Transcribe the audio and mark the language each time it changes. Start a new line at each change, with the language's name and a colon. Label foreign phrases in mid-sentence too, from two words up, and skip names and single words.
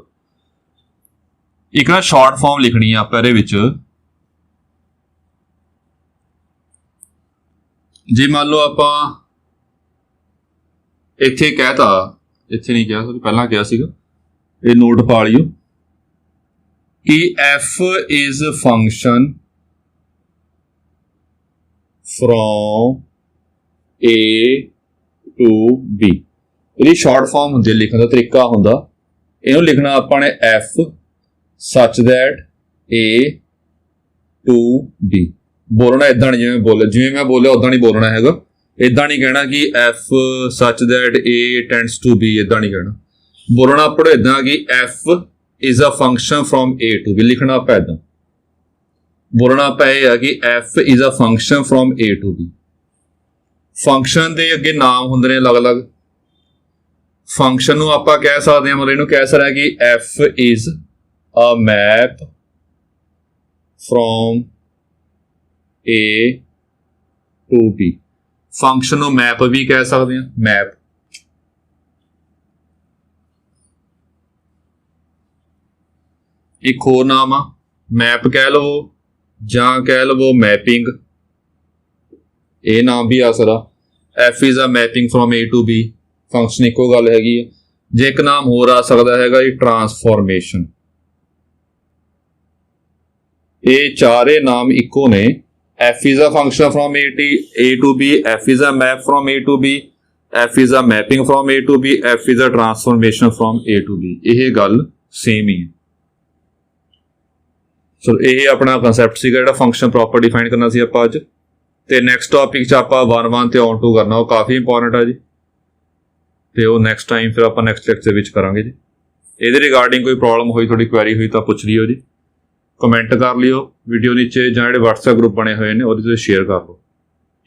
Punjabi: ਇੱਕ ਨਾ ਸ਼ਾਰਟ ਫਾਰਮ ਲਿਖਣੀ ਆ ਆਪਾਂ ਇਹਦੇ ਵਿੱਚ। ਜੇ ਮੰਨ ਲਓ ਆਪਾਂ ਇੱਥੇ ਕਹਿਤਾ, ਇੱਥੇ ਨਹੀਂ ਕਿਹਾ ਸੋਰੀ ਪਹਿਲਾਂ ਕਿਹਾ ਸੀਗਾ, ਇਹ ਨੋਟ ਪਾ ਲਿਓ ਕਿ
English: f is function from A to B।
Punjabi: ਇਹਦੀ ਸ਼ਾਰਟ ਫਾਰਮ ਹੁੰਦੀ ਹੈ, ਲਿਖਣ ਦਾ ਤਰੀਕਾ ਹੁੰਦਾ। ਇਹਨੂੰ ਲਿਖਣਾ ਆਪਾਂ ਨੇ
English: f such that A to B।
Punjabi: ਬੋਲਣਾ ਇਦਾਂ ਨਹੀਂ ਜਿਵੇਂ ਮੈਂ ਬੋਲਿਆ ਉਦਾਂ ਨਹੀਂ ਬੋਲਣਾ ਹੈਗਾ। ਇਦਾਂ ਨਹੀਂ ਕਹਿਣਾ ਕਿ
English: f such that A tends to B,
Punjabi: ਇਦਾਂ ਨਹੀਂ ਕਹਿਣਾ। ਬੋਲਣਾ ਆਪਾਂ ਇਦਾਂ ਕਿ
English: f is a function from A to B।
Punjabi: ਲਿਖਣਾ ਆਪਾਂ ਇਦਾਂ, ਬੋਲਣਾ ਆਪਾਂ ਇਹ ਹੈ ਕਿ
English: f is a function from A to B।
Punjabi: ਫੰਕਸ਼ਨ ਦੇ ਅੱਗੇ ਨਾਮ ਹੁੰਦੇ ਨੇ ਅਲੱਗ-ਅਲੱਗ। ਫੰਕਸ਼ਨ ਨੂੰ ਆਪਾਂ ਕਹਿ ਸਕਦੇ ਹਾਂ, ਮਤਲਬ ਇਹਨੂੰ ਕਹਿ ਸਕਦੇ ਹਾਂ ਕਿ
English: f is a map from A to B।
Punjabi: ਫੰਕਸ਼ਨ ਨੂੰ ਮੈਪ ਵੀ ਕਹਿ ਸਕਦੇ ਹਾਂ, ਮੈਪ। ਇੱਕ ਹੋਰ ਨਾਮ ਆ, ਮੈਪ ਕਹਿ ਲਵੋ ਜਾਂ ਕਹਿ ਲਵੋ ਮੈਪਿੰਗ, ਇਹ ਨਾਮ ਵੀ ਆ ਸਕਦਾ।
English: f is a mapping from A to B,
Punjabi: ਫੰਕਸ਼ਨ ਇੱਕੋ ਗੱਲ ਹੈਗੀ ਹੈ। ਜੇ ਇੱਕ ਨਾਮ ਹੋਰ ਆ ਸਕਦਾ ਹੈਗਾ ਜੀ ਟਰਾਂਸਫੋਰਮੇਸ਼ਨ। ਇਹ ਚਾਰੇ ਨਾਮ ਇੱਕੋ ਨੇ।
English: f is a function from A to B, f is a map from A to B, f is a mapping from A to B, f is a transformation from A to B।
Punjabi: ਇਹ ਗੱਲ ਸੇਮ ਹੀ ਹੈ। ਸੋ ਇਹ ਆਪਣਾ ਕਨਸੈਪਟ ਸੀਗਾ ਜਿਹੜਾ ਫੰਕਸ਼ਨ ਪ੍ਰੋਪਰ ਡਿਫਾਈਨ ਕਰਨਾ ਸੀ ਆਪਾਂ ਅੱਜ। ਤੇ
English: next topic
Punjabi: 'ਚ ਆਪਾਂ 1 ਤੇ ਔਨ 2 ਕਰਨਾ, ਉਹ ਕਾਫੀ ਇੰਪੋਰਟੈਂਟ ਆ ਜੀ। ਤੇ ਉਹ
English: next time
Punjabi: ਫਿਰ ਆਪਾਂ
English: next lecture
Punjabi: ਵਿੱਚ ਕਰਾਂਗੇ ਜੀ। ਇਹਦੇ ਰਿਗਾਰਡਿੰਗ ਕੋਈ ਪ੍ਰੋਬਲਮ ਹੋਈ, ਤੁਹਾਡੀ ਕੁਐਰੀ ਹੋਈ ਤਾਂ ਪੁੱਛ ਲਿਓ ਜੀ, ਕਮੈਂਟ ਕਰ ਲਿਓ ਵੀਡੀਓ ਨੀਚੇ, ਜਾਂ ਜਿਹੜੇ WhatsApp ਗਰੁੱਪ ਬਣੇ ਹੋਏ ਨੇ ਉਹਦੇ 'ਤੇ ਸ਼ੇਅਰ ਕਰ ਲਓ।